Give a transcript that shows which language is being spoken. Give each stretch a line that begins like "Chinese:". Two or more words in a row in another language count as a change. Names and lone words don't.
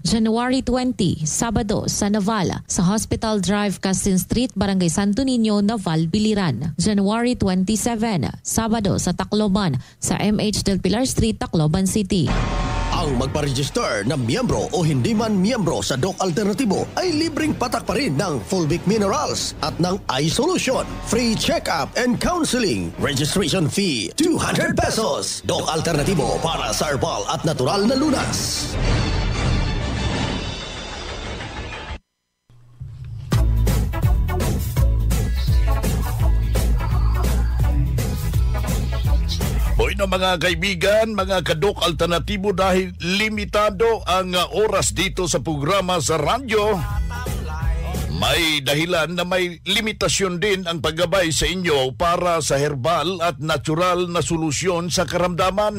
Filipino: January 20, Sabado sa Navala sa Hospital Drive, Castin Street, Barangay Santo Niño, Naval, Biliran. January 27, Sabado sa Tacloban sa MH Del Pilar Street, Tacloban City. Ang magpa-register na miyembro o hindi man miyembro sa Doc Alternatibo ay libreng patak pa rin ng Fulvic Minerals at ng iSolution.
English: Free check-up and counseling. Registration fee, 200 pesos.
Filipino: Doc Alternatibo para sa herbal at natural na lunas. Hoy na mga kaibigan, mga ka-Doc Alternatibo, dahil limitado ang oras dito sa programa sa radyo, may dahilan na may limitasyon din ang paggabay sa inyo para sa herbal at natural na solusyon sa karamdaman.